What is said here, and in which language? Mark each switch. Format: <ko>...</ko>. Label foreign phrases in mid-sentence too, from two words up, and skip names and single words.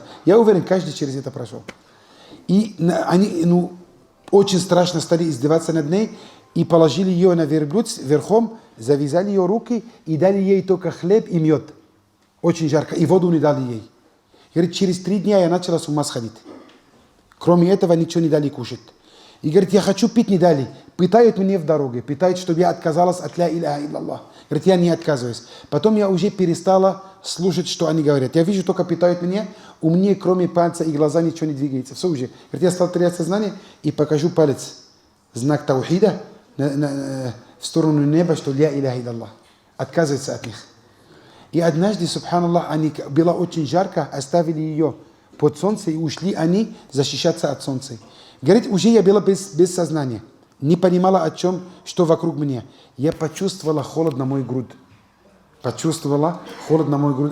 <ru>Я уверен, каждый через это прошел. И они, очень страшно стали издеваться над ней, и положили ее на верблюд верхом, завязали ее руки и дали ей только хлеб и мед. Очень жарко. И воду не дали ей. Говорит, через 3 дня я начала с ума сходить. Кроме этого ничего не дали кушать. И говорит, я хочу пить, не дали. Пытают меня в дороге. Пытают, чтобы я отказалась от</ru> <ar>لا إله إلا الله.</ar> <ru>Говорит, я не отказываюсь. Потом я уже перестала слушать, что они говорят. Я вижу, только пытают меня. У меня, кроме пальца и глаза, ничего не двигается. Все уже. Говорит, я стал терять сознание и покажу палец. Знак таухида в сторону неба, что</ru> <ar>لا إله إلا الله.</ar> <ru>Отказывается от них. И однажды, субханаллах, было очень жарко, оставили ее под солнце и ушли они защищаться от солнца. Говорит, уже я была без сознания. Не понимала о чем, что вокруг меня. Я почувствовала холод на мой грудь. Почувствовала холод на мой грудь.</ru>